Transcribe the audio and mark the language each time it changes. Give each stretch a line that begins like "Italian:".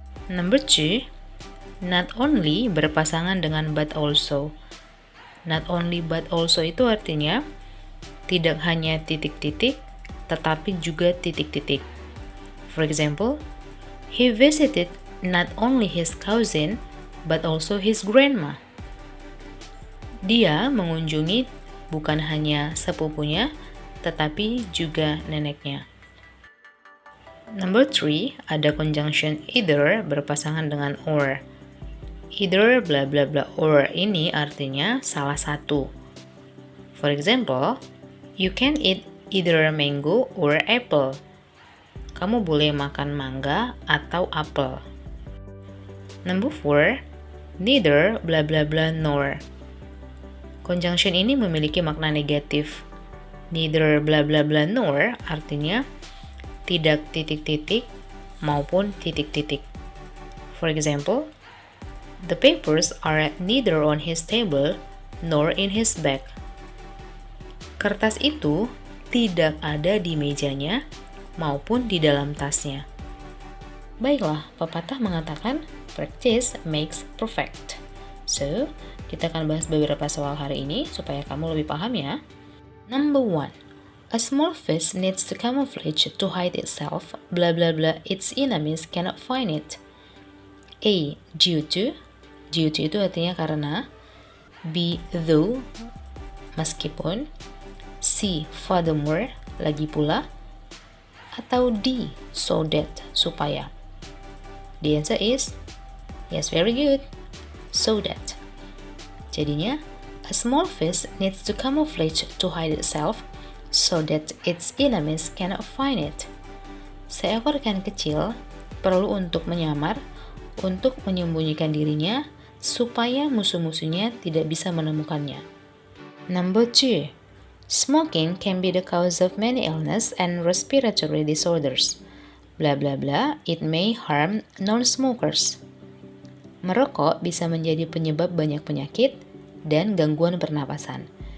English: Number 2, not only
Indonesian: berpasangan dengan
English: but also.
Indonesian: Not only but also itu artinya tidak hanya titik-titik, tetapi juga titik-titik.
English: For example, he visited not only his cousin, but also his grandma.
Indonesian: Dia mengunjungi bukan hanya sepupunya, tetapi juga neneknya.
English: Number 3,
Indonesian: ada conjunction either berpasangan dengan or. Either bla bla bla or ini artinya salah satu.
English: For example, you can eat either mango or apple.
Indonesian: Kamu boleh makan mangga atau apel.
English: Number 4, neither bla bla bla nor.
Indonesian: Conjunction ini memiliki makna negatif. Neither bla bla bla nor artinya tidak titik-titik maupun titik-titik.
English: For example, the papers are neither on his table nor in his bag.
Indonesian: Kertas itu tidak ada di mejanya maupun di dalam tasnya. Baiklah, pepatah mengatakan
English: practice makes perfect.
Indonesian: So, kita akan bahas beberapa soal hari ini supaya kamu lebih paham ya.
English: Number 1, a small fish needs to camouflage to hide itself, blah blah blah, its enemies cannot find it.
Indonesian: A, due to itu artinya karena. B, though, meskipun. C, furthermore, lagi pula. Atau D, so that, supaya.
English: The answer is, yes, very good, so that. Jadinya, a small fish needs to camouflage to hide itself so that its enemies cannot find it.
Indonesian: Seekor ikan kecil perlu untuk menyamar, untuk menyembunyikan dirinya, supaya musuh-musuhnya tidak bisa menemukannya.
English: Number 2, smoking can be the cause of many illness and respiratory disorders. Blah blah blah, it may harm non-smokers.
Indonesian: Merokok bisa menjadi penyebab banyak penyakit dan gangguan pernapasan.